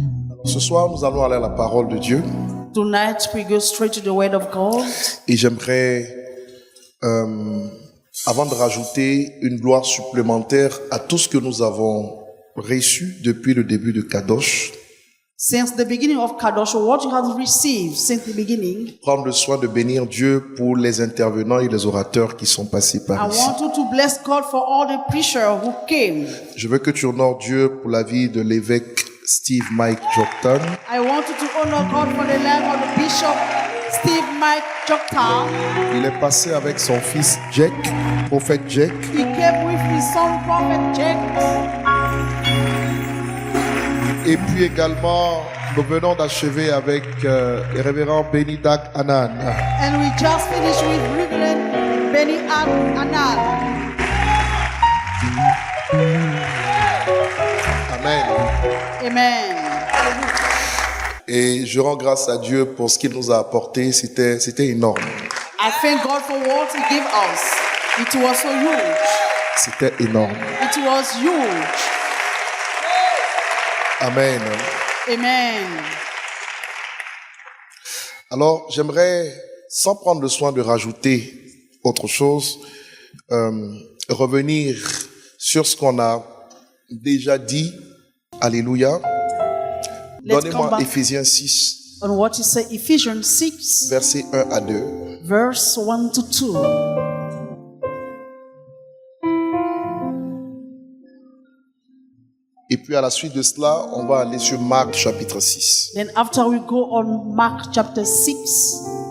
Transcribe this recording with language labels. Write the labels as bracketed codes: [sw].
[fr] Alors, ce soir, nous allons aller à la parole de Dieu. [en] Tonight we go straight to the word of God. [fr] Et j'aimerais, avant de rajouter une gloire supplémentaire à tout ce que nous avons reçu depuis le début de Kadosh, [en] Since the beginning of Kadosh, what you have received since the beginning, [fr] prendre le soin de bénir Dieu pour les intervenants et les orateurs qui sont passés [en] I [fr] par ici. [en] want you to bless God for all the preachers who came. [fr] Je veux que tu honores Dieu pour la vie de l'évêque Steve Mike Joktan. [en] I want you to honor God for the life of the Bishop Steve Mike Joktan. [fr] Il est passé avec son fils Jack, prophète Jack. [en] He came with his son Prophet Jack. [fr] Et puis également, nous venons d'achever avec le révérend Benny Dag Anan. [en] And we just finished with Reverend Benny Anand. Amen. Amen. [fr] Et je rends grâce à Dieu pour ce qu'il nous a apporté. C'était énorme. [en] I thank God for what He gave us. It was so huge. [fr] C'était énorme. [en] It was huge. Amen. Amen. [fr] Alors, j'aimerais, sans prendre le soin de rajouter autre chose, revenir sur ce qu'on a déjà dit. Alléluia. [en] Let's come [fr] Donnez-moi [en] back [fr] Éphésiens 6, [en] on what you say, Ephesians 6, [fr] versets 1 à 2. [en] verse 1 to 2. [fr] Et puis à la suite de cela, on va aller sur Marc chapitre 6. [en] Then after we go on Mark chapter 6,